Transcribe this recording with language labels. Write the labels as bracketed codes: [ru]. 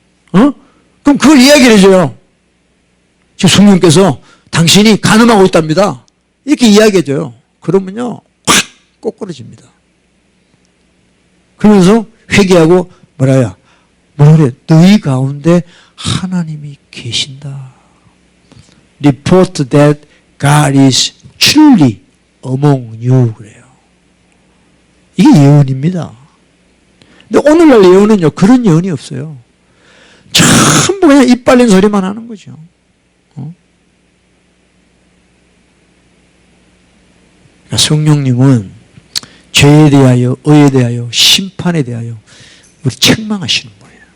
[ko] 그럼 그걸 이야기를 해줘요. 지금 성령께서 당신이 간음하고 있답니다. 이렇게 이야기해줘요. 그러면요 확 꼬꾸러집니다. 그러면서 회개하고 뭐라요? 뭐래? 너희 가운데 하나님이 계신다. [en] Report that God is truly among you. [ko] 그래요. 이게 예언입니다. 근데 오늘날 예언은요 그런 예언이 없어요. 전부 그냥 입 발린 소리만 하는 거죠. 그러니까 성령님은 죄에 대하여, 의에 대하여, 심판에 대하여 우리 책망하시는 분이에요.